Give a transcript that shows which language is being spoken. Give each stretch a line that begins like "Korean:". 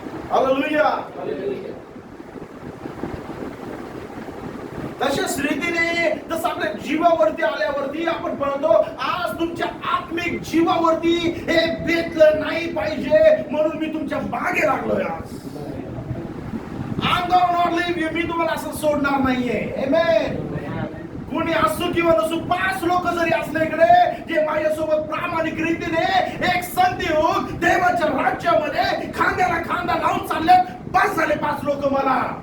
Marathi: Hallelujah. तशाच रीतीने जसं आपल्या जीवावरती आल्यावरती आपण म्हणतो आज तुमच्या आत्मिक जीवावरती हे बेतलं नाही पाहिजे, म्हणून मी तुमच्या मागे लागलोय.
English: आज I'm gonna not leave you.
Marathi: मी तुम्हाला असं सोडणार नाहीये. Amen. कोणी असो किंवा नसो, 5 लोक जरी असले इकडे जे माझ्यासोबत प्रामाणिक रीतीने एक संधी होऊन देवाच्या राज्यामध्ये खांद्याला खांदा लावून चालले, बस झाले 5 लोक मला.